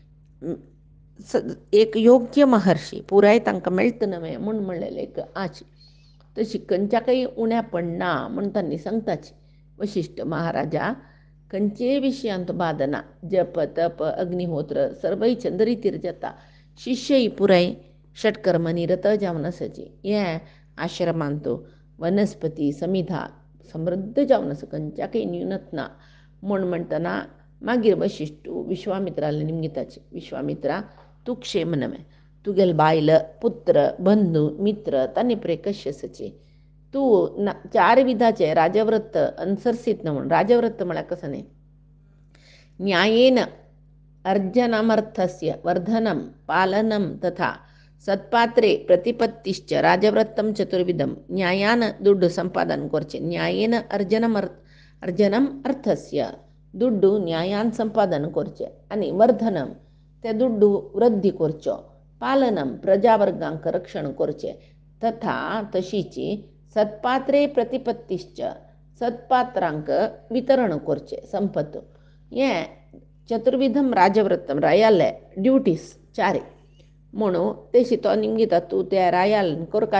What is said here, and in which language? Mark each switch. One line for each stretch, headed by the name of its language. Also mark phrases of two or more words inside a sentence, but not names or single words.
Konkani: एक योग्य महर्षी पुराय तांकां मेळटा नवें म्हूण म्हणलेलें एक आची तशी खंयच्याकय उण्या पडना म्हूण तांणी सांगताची वशिश्ट महाराजा खंयचेय विशयांत बाद ना जप तप अग्निहोत्र सर्वय चंद्रितीर जाता शिष्यय पुराय षटकर्म निरत जावन आसाची हें आश्रमांत वनस्पती समिधा समृद्ध जावन आसा खंयच्याकय न्यूनत ना म्हूण म्हणटना मागीर वशिश्टू विश्वामित्राले निमगिताची विश्वामित्रा तूं क्षेम नवें तुगेल बायल पुत्र बंधू मित्र तांणी पुरे कशें आसाची तूं 4 विधाचें राजव्रत अनुसरसीत न्हू म्हूण राजव्रत म्हळ्यार कसं न्ही
Sanskrit: न्यायेन अर्जनमर्थस्य वर्धनं पालनं तथा सत्पात्रे प्रतिपत्तिश्च राजव्रतं चतुर्विधं
Konkani: न्यायान दुड्डु संपादन करचें
Sanskrit: न्यायेन अर्जनम अर्थस्य
Konkani: दुड्डु न्यायान संपादन करचें आनी वर्धनम ते दुड्डु वृद्धी करच्यो पालनम प्रजावर्गांक रक्षण करचें तथा तशीची
Sanskrit: सत्पात्रे प्रतिपत्तिश्च
Konkani: सत्पात्रांक वितरण करचें संपत हें
Sanskrit: चतुर्विधम राजव्रतम
Konkani: रायाले ड्युटीज 4 म्हणून तेशी तो निमगिता तूं त्या रायाल करका